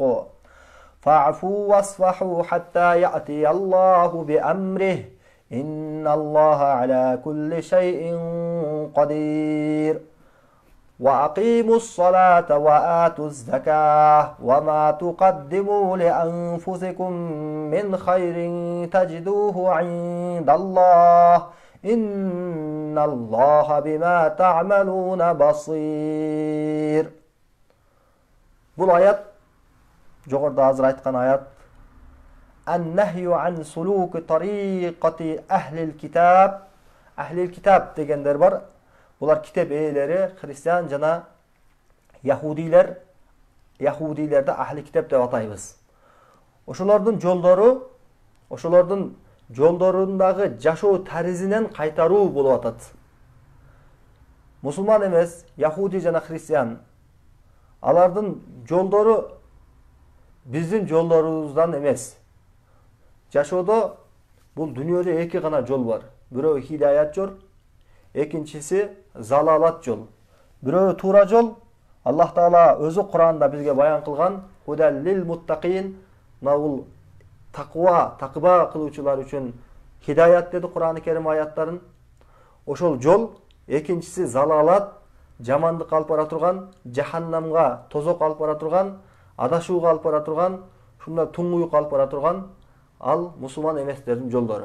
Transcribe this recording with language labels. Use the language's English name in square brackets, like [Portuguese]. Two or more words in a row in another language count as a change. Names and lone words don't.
[Arabic] فَاعْفُوا وَاصْفَحُوا حَتَّى يَأْتِيَ اللَّهُ بِأَمْرِهِ إِنَّ اللَّهَ عَلَى كُلِّ شَيْءٍ قَدِيرٌ وَأَقِيمُوا الصَّلَاةَ وَآتُوا الزَّكَاةَ وَمَا تُقَدِّمُوا لِأَنفُسِكُم مِّنْ خَيْرٍ تَجِدُوهُ عِندَ اللَّهِ إِنَّ اللَّهَ بِمَا تَعْمَلُونَ بَصِيرٌ. [Kyrgyz] Бул аят, жогоруда азыр айткан аят, [Arabic] «النهي عن سلوك طريقة أهل الكتاب». أهل الكتاب [Kyrgyz] дегендер бар. Булар китеп ээлери, христиан жана яхудилер. Яхудилерди ахли китеп деп атайбыз. Ошолордун жолдорундагы жашоо таризинен кайтаруу болуп атат. Мусулман эмес, яхуди жана христиан, алардын жолдору биздин жолдорубуздан эмес. Жашоодо бул дүйнөдө эки гана жол бар. Бирөө хидаят жол, экинчиси залалат жол. Бирөө туура жол, Аллах Таала өзү Куранда бизге баян кылган [Arabic] هدى للمتقين, [Kyrgyz] бул такыба кылуучулар үчүн хидаят деди Куран-ы Керим аяттарын. Ошол жол, экинчиси залалат, жамандык алып бара турган, жаханнамга, тозок алып бара турган, адашууга алып бара турган, шундай туңгуюк алып бара турган, ал мусулман эместердин жолдору.